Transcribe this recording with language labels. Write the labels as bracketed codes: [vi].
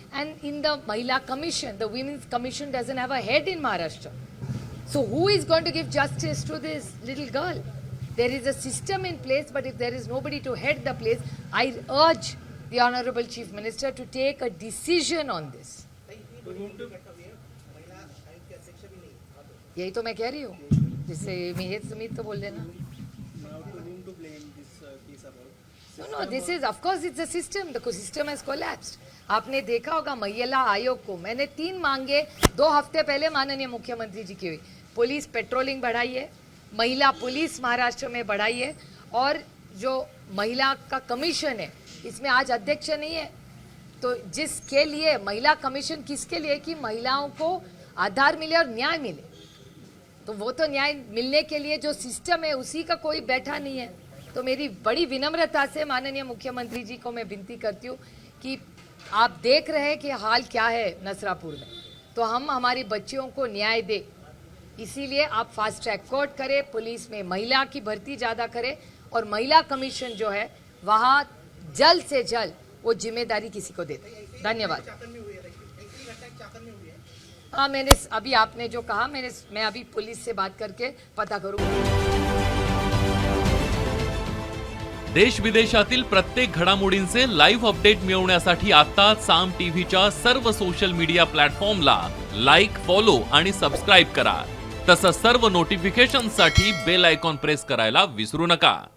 [en] And in the Mahila Commission, the Women's Commission doesn't have a head in Maharashtra. So who is going to give justice to this little girl? There is a system in place, but if there is nobody to head the place, I urge the Honorable Chief Minister to take a decision on this. [hi] यही तो मैं कह रही हूँ, जिससे मैं तो बोल देना। [en] No, this is, of course, it's a system. The system has collapsed. [hi] आपने देखा होगा महिला आयोग को, मैंने 3 मांगे 2 हफ्ते पहले माननीय मुख्यमंत्री जी की हुई। पुलिस पेट्रोलिंग बढ़ाइए, महिला पुलिस महाराष्ट्र में बढ़ाइए, और जो महिला का कमीशन है इसमें आज अध्यक्ष नहीं है, तो जिसके लिए महिला कमीशन किसके लिए, कि महिलाओं को आधार मिले और न्याय मिले। तो वो तो न्याय मिलने के लिए जो सिस्टम है उसी का कोई बैठा नहीं है। तो मेरी बड़ी विनम्रता से माननीय मुख्यमंत्री जी को मैं विनती करती हूँ कि आप देख रहे हैं कि हाल क्या है नसरापुर में, तो हम हमारी बच्चियों को न्याय दे, इसीलिए आप फास्ट ट्रैक कोर्ट करें, पुलिस में महिला की भर्ती ज़्यादा करें, और महिला कमीशन जो है वहाँ जल्द से जल्द वो जिम्मेदारी किसी को दे दें। धन्यवाद। हाँ, मैंने अभी आपने जो कहा, मैं अभी पुलिस से बात करके पता करूँगा। [mr] देश विदेशातील प्रत्येक घडामोडींचे लाईव्ह अपडेट मिळवण्यासाठी आता साम टीव्हीच्या सर्व सोशल मीडिया प्लॅटफॉर्मला लाईक, फॉलो आणि सबस्क्राइब करा। तसंच सर्व नोटिफिकेशनसाठी बेल आयकॉन प्रेस करायला विसरू नका।